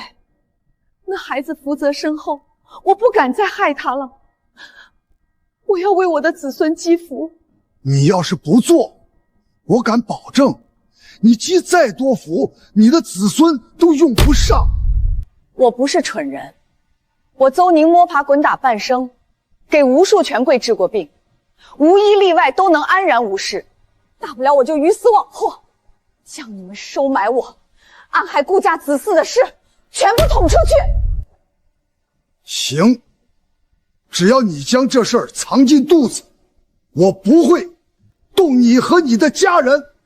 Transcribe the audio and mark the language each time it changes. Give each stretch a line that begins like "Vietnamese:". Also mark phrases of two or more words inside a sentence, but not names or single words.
Chinese: 那孩子福澤深厚，我不敢再害他了。我要為我的子孫積福。你要是不做，我敢保證，你積再多福，你的子孫都用不上。我不是蠢人，我鄒寧摸爬滾打半生，給無數權貴治過病，無一例外都能安然無事。大不了我就魚死網破，將你們收買我、暗害顧家子嗣的事全部捅出去。行，只要你將這事兒藏進肚子，我不會動你和你的家人。